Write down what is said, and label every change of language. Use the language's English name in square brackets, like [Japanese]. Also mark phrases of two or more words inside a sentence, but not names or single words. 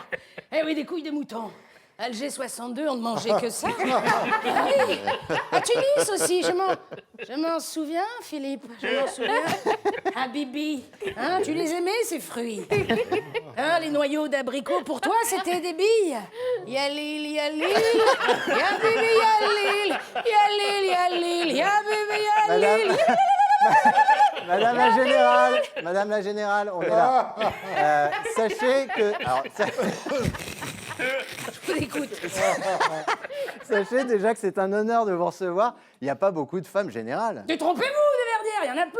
[French] Eh oui, des couilles de mouton. Alger 62, on ne mangeait que ça. Ah oui. À Tunis aussi, je m'en souviens, Philippe. Je m'en souviens. Ah, Bibi. Hein, tu les aimais, ces fruits? Hein, les noyaux d'abricots, pour toi, c'était des billes. [Arabic] يا ليل، يا ليل. يا بيبي، يا ليل. يا ليل، يا ليل. يا بيبي، يا ليل. [French] Madame la Générale, on est là. Sachez que... Alors, Je vous écoute. sachez déjà que c'est un honneur de vous recevoir. Il n'y a pas beaucoup de femmes générales. Détrompez-vous, de Verdière, il y en a plein.